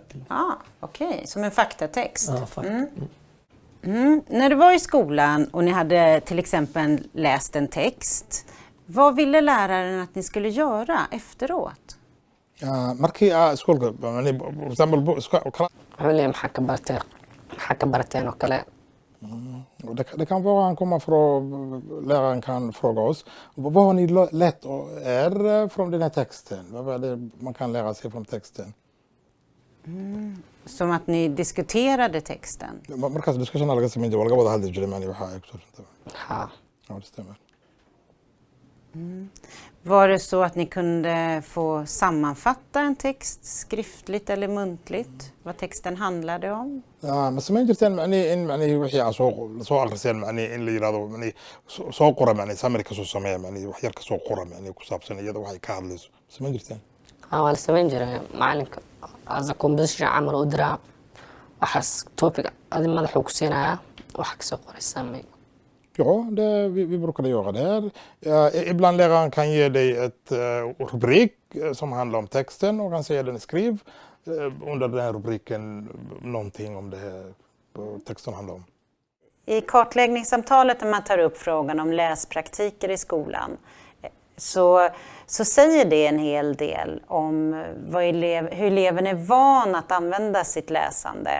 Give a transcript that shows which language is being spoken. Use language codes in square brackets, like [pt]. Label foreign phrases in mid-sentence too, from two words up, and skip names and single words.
[sv] Okej, som en faktatext. Ja, fakta. När du var i skolan och ni hade till exempel läst en text, vad ville läraren att ni skulle göra efteråt? [so] markii iskuulka [en] for example [so] Wuxuu leeyahay maxaa ka barateen oo kale. [sv] det kan vara han kommer från läraren kan fråga oss vad har ni lärt er från den här texten, vad är det man kan lära sig från texten. Som att ni diskuterade texten. [so] markaas discussion laga sameyn jiray laga wada hadli jiray macni waxa ay ku saabsan Ha. [sv] ja det stämmer. Var det så att ni kunde få sammanfatta en text skriftligt eller muntligt? Vad texten handlade om? [so] ma sameyn jirteen macni wixii aan soo akhriseen macni in la yiraahdo macni soo qora macni summary ka soo sameeya macni wax yar ka soo qora macni ku saabsan iyada waxay ka hadlayso sameyn jirteen. Waa la samayn jiray macalinka [en] as a composition [so] camal u diraa waxaas topic adi madaxuu ku siinayaa waxa ka soo qoraysaa may. [sv] Ja, vi brukade göra det här. Ibland läraren kan ge dig ett rubrik som handlar om texten och han säger den skriv under den här rubriken någonting om det här texten handlar om. I kartläggningssamtalet när man tar upp frågan om läspraktiker i skolan så säger det en hel del om hur eleven är van att använda sitt läsande.